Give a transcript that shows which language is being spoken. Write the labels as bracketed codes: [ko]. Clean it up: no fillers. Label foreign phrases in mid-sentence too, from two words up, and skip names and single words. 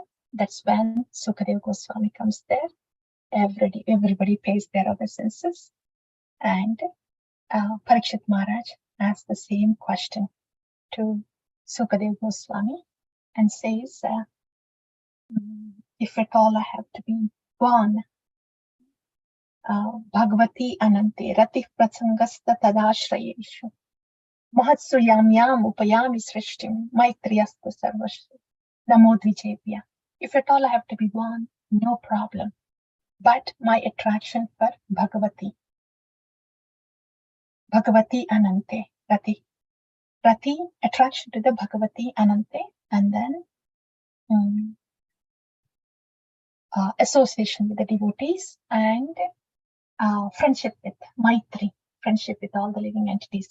[en] That's when Sukadeva Goswami comes there. Everybody pays their obeisances. And Parikshit Maharaj asked the same question to Sukadeva Goswami and says, if at all I have to be born, [sa] भगवति अनन्ते रतिः प्रसङ्गश्च तदाश्रयेषु महत्सु यां याम् उपयामि सृष्टिं मैत्र्यस्तु सर्वत्र नमो द्विजेभ्यः. [en] If at all I have to be born, no problem. But my attraction for [sa] भगवति अनन्ते, [en] Rati, attraction to the [sa] भगवति अनन्ते, [en] and then association with the devotees, and friendship with Maitri, friendship with all the living entities.